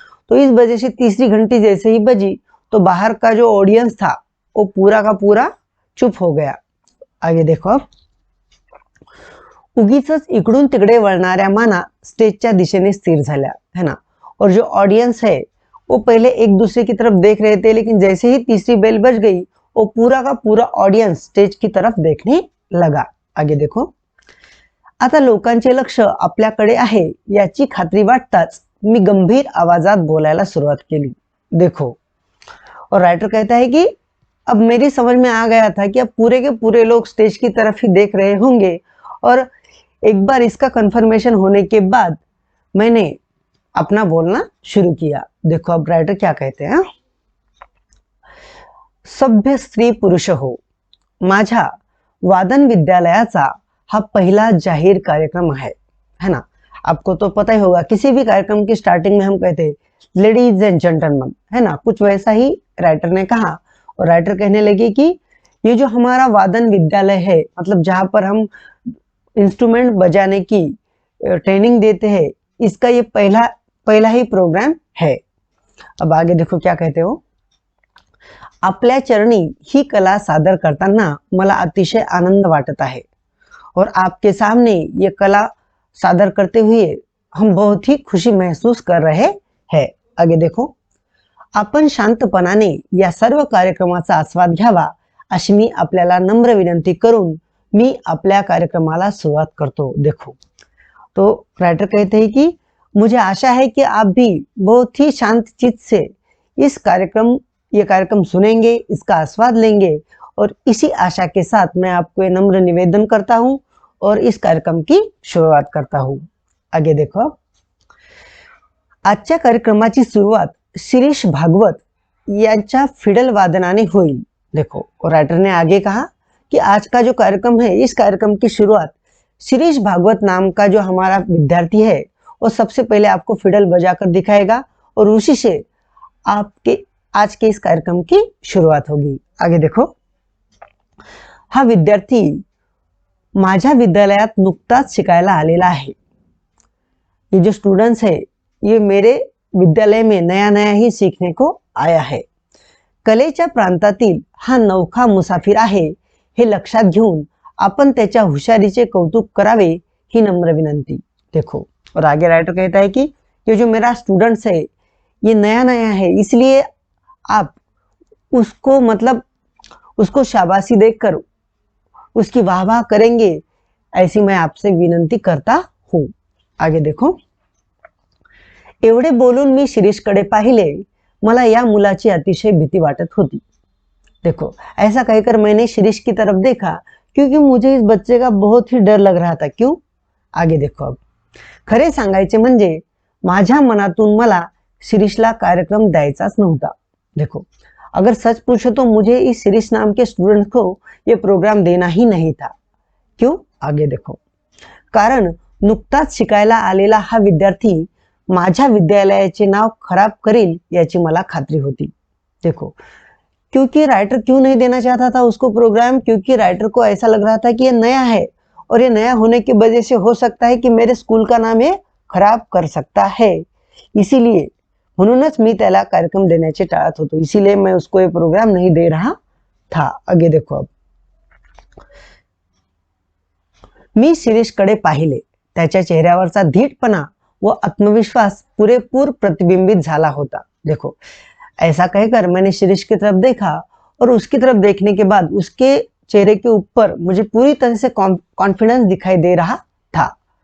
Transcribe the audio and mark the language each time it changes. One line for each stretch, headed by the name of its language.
Hindi: तो इस वजह से तीसरी घंटी जैसे ही बजी तो बाहर का जो ऑडियंस था वो पूरा का पूरा चुप हो गया। आगे देखो,
Marathi: अब उगीचच इकडून तिकडे वळणाऱ्या माना स्टेजच्या दिशेने स्थिर झाल्या,
Hindi: है ना। और जो ऑडियंस है वो पहले एक दूसरे की तरफ देख रहे थे, लेकिन जैसे ही तीसरी बेल बज गई वो पूरा का पूरा ऑडियंस स्टेज की तरफ देखने लगा। आगे देखो,
Marathi: आता लोकांचे लक्ष आपल्याकडे आहे याची खात्री वाटताच मी गंभीर आवाजात बोलायला सुरुवात केली।
Hindi: देखो, और राइटर कहता है कि अब मेरी समझ में आ गया था कि अब पूरे के पूरे लोग स्टेज की तरफ ही देख रहे होंगे, और एक बार इसका कंफर्मेशन होने के बाद मैंने अपना बोलना शुरू किया। देखो, अब राइटर क्या कहते हैं,
Marathi: सभ्य स्त्री पुरुष हो, माझ्या वादन विद्यालयाचा हा पहला जाहिर कार्यक्रम
Hindi: है ना। आपको तो पता ही होगा, किसी भी कार्यक्रम की स्टार्टिंग में हम कहते हैं लेडीज एंड जेंटलमैन, है ना, कुछ वैसा ही राइटर ने कहा। और राइटर कहने लगे कि ये जो हमारा वादन विद्यालय है, मतलब जहां पर हम इंस्ट्रूमेंट बजाने की ट्रेनिंग देते हैं, इसका ये पहला ही प्रोग्राम है। अब आगे देखो क्या कहते हो,
Marathi: आपल्या चरणी ही कला सादर करताना मला अतिशय आनंद वाटत आहे,
Hindi: और आपके सामने ये कला सादर करते हुए हम बहुत ही खुशी महसूस कर रहे हैं। आगे देखो,
Marathi: आपण शांतपणाने या सर्व कार्यक्रमाचा आस्वाद घ्यावा अशी मी आपल्याला नम्र विनंती करून मी आपल्या कार्यक्रमाला सुरुवात करतो।
Hindi: देखो, तो राइटर कहते हैं कि मुझे आशा है कि आप भी बहुत ही शांत चित्त से ये कार्यक्रम सुनेंगे, इसका आस्वाद लेंगे, और इसी आशा के साथ मैं आपको ये नम्र निवेदन करता हूं और इस कार्यक्रम की शुरुआत करता हूं। आगे देखो,
Marathi: आजच्या कार्यक्रमाची सुरुवात शिरीष भागवत यांच्या फिडल वादनाने होईल।
Hindi: देखो, और राइटर ने आगे कहा कि आज का जो कार्यक्रम है, इस कार्यक्रम की शुरुआत शिरीष भागवत नाम का जो हमारा विद्यार्थी है वो सबसे पहले आपको फिडल बजाकर दिखाएगा और उसी से आपके आज के इस कार्यक्रम की शुरुआत होगी। आगे देखो,
Marathi: हा विद्यार्थी माझ्या विद्यालयात नुकताच शिकायला आलेला आहे।
Hindi: ये जो स्टूडेंट्स है ये मेरे विद्यालय में नया नया ही सीखने को आया है।
Marathi: कलेच्या प्रांतातील हा नौखा मुसाफिर आहे हे लक्षात घेऊन आपण त्याच्या हुशारीचे कौतुक करावे ही नम्र विनंती।
Hindi: देखो, और आगे राइटर कहता है कि ये जो मेरा स्टूडेंट्स है ये नया नया है, इसलिए आप उसको शाबाशी देकर उसकी वाह करेंगे, ऐसी मैं आपसे विनंती करता हूँ। आगे देखो,
Marathi: एवढे बोलून मी शिरीषकडे पाहिले, मला या मुलाची अतिशय भीती वाटत होती।
Hindi: देखो, ऐसा कहकर मैंने शिरीष की तरफ देखा क्योंकि मुझे इस बच्चे का बहुत ही डर लग रहा था। क्यों? आगे देखो, अब
Marathi: खरे सांगायचे म्हणजे माझ्या मनातून मला शिरीषला कार्यक्रम द्यायचाच नव्हता।
Hindi: देखो, अगर सच पूछो तो मुझे इस शिरीष नाम के स्टूडेंट को ये प्रोग्राम देना ही नहीं था। क्यों? आगे देखो,
Marathi: कारण नुकताच शिकायला आलेला हा विद्यार्थी माझ्या विद्यालयाचे नाव खराब करेल याची मला खात्री होती।
Hindi: देखो, क्योंकि राइटर क्यों नहीं देना चाहता था उसको प्रोग्राम, क्योंकि राइटर को ऐसा लग रहा था कि ये नया है और ये नया होने की वजह से हो सकता है कि मेरे स्कूल का नाम ये खराब कर सकता है। इसीलिए
Marathi: म्हणूनच मी त्याला कार्यक्रम देण्याचे टाळत होतो,
Hindi: इसीलिए मैं उसको ये प्रोग्राम नहीं दे रहा था। आगे देखो, अब
Marathi: मी शिरीषकडे पाहिले, त्याच्या चेहऱ्यावरचा धीटपणा व आत्मविश्वास पुरेपूर प्रतिबिंबित झाला होता।
Hindi: देखो, ऐसा कहकर मैंने शिरीष की तरफ देखा और उसकी तरफ देखने के बाद उसके चेहरे के ऊपर मुझे पूरी तरह से कॉन्फिडेंस दिखाई दे रहा था।